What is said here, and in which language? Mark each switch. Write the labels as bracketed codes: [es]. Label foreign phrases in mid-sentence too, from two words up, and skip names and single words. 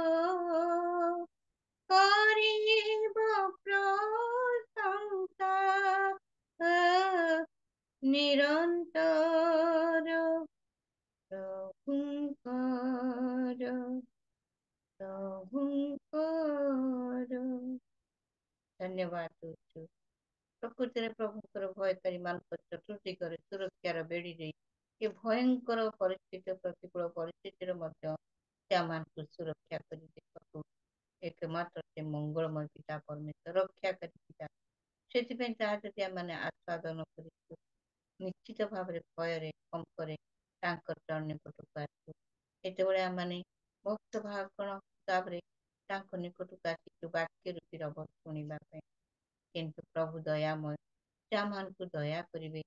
[or] କରିବ ପ୍ରଶଂସା ନିରନ୍ତର ପ୍ରଭୁଙ୍କର, ପ୍ରଭୁଙ୍କର। ଧନ୍ୟବାଦ ଦଉଛୁ। ପ୍ରକୃତିରେ ପ୍ରଭୁଙ୍କର ଭୟକାରୀ ମାନଙ୍କ ଚତୁର୍ଦିଗରେ ସୁରକ୍ଷାର ବେଡ଼ି ଦେଇ ଏ ଭୟଙ୍କର ପରିସ୍ଥିତି, ପ୍ରତିକୂଳ ପରିସ୍ଥିତିରେ ମଧ୍ୟ ସେମାନଙ୍କୁ ସୁରକ୍ଷା କରି ଦେଖନ୍ତୁ। ଏକମାତ୍ର ସେ ମଙ୍ଗଳମୟ ପିତା ପରମେଶ୍ୱର ରକ୍ଷା କର। ସେଥିପାଇଁ ତାହା ଯଦି ଆମେ ଆସ୍ୱାଦନ କରିଛୁ, ନିଶ୍ଚିତ ଭାବରେ ଭୟରେ କମ୍ପରେ ତାଙ୍କର ଚରଣ ନିକଟକୁ ଆସିବୁ। ଯେତେବେଳେ ଆମେ ଭକ୍ତ ଭାଗଣ ହିସାବରେ ତାଙ୍କ ନିକଟକୁ ଆସିଛୁ ବାକ୍ୟ ରୂପୀ ରବ ଶୁଣିବା ପାଇଁ, କିନ୍ତୁ ପ୍ରଭୁ ଦୟାମୟ, ସେ ଆମମାନଙ୍କୁ ଦୟା କରିବେ।